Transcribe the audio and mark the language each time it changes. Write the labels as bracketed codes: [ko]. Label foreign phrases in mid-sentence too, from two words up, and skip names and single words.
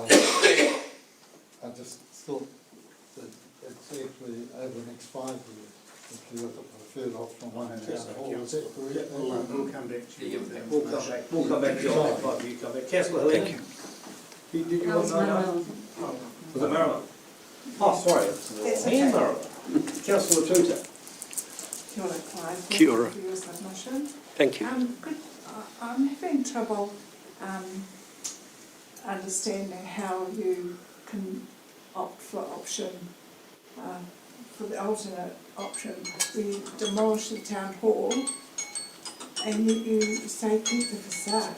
[en] I just thought that it's actually over the next 5 years, if you look at the preferred option 1 and Yes, out, is that correct? we'll come back to you with that We'll come back to you on that, Clive. You come back. Councillor Helena? Thank you. Did you That was want to know? Manuel. Was it Marilyn? Oh, sorry. That's And okay. Marilyn. Councillor Tuta? [mi] Kia ora, Clive. Kia ora. [en] Thank you for your submission. Thank you. I'm having trouble understanding how you can opt for option, for the alternate option. We demolish the town hall and you say keep the facade.